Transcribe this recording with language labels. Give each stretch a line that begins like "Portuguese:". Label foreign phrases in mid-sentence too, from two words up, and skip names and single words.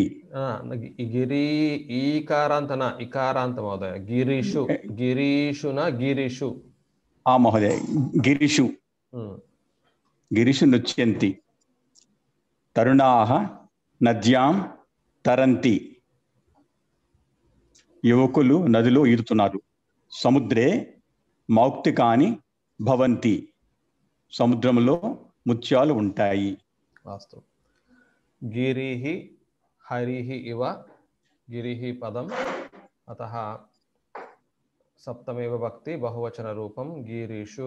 Sanskrit: गिरी ईकारान्त न इकारान्त महोदय। गिरीषु गिरीषु न गिरिषु। महोदय गिरिषु गिरिषु नृत्यन्ति। तरुणाः नद्यां तरन्ति.
Telugu: యువకులు నదిలో ఈదుతున్నారు.
Sanskrit: సముద్రే మౌక్తికాని భవంతి.
Telugu: సముద్రంలో ముత్యాలు ఉంటాయి.
Sanskrit: అస్తు. గిరిః హరిః ఇవ గిరిః పదం అతః సప్తమే విభక్తి బహువచన రూపం గిరిషు.